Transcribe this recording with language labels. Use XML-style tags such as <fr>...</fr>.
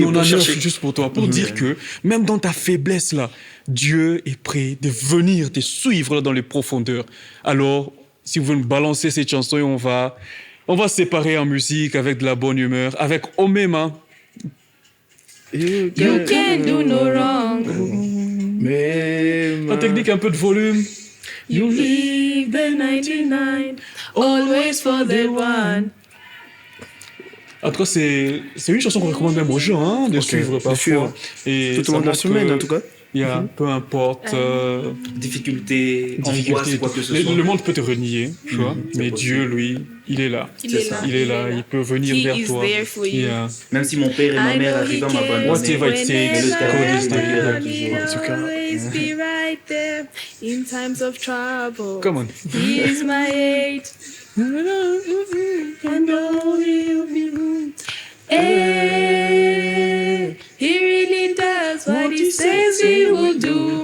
<fr>99 juste pour toi, pour dire que même dans ta faiblesse là, Dieu est prêt de venir te suivre dans les profondeurs. Alors, si vous voulez nous balancer cette chanson, on va se séparer en musique avec de la bonne humeur, avec Omema.</fr> <en>You can do no wrong.</en> <fr>La technique, un peu de volume.</fr> <en>You leave the 99, always for the one.</en> <fr>En tout cas, c'est une chanson qu'on recommande même aux gens de suivre parfois. Et tout au long de la semaine, en tout cas. Il y a peu importe difficulté, angoisse, quoi que ce soit. Le monde peut te renier, tu vois, mais Dieu, lui, il est là. Il est là, il peut venir vers toi. Même si mon père et ma mère arrivent à m'abandonner,</fr> <en>whatever it takes, God is there. Always be right there in times of trouble. Come on. He is my aid. And all he'll be good. Hey, he really does what he says he will do.</en>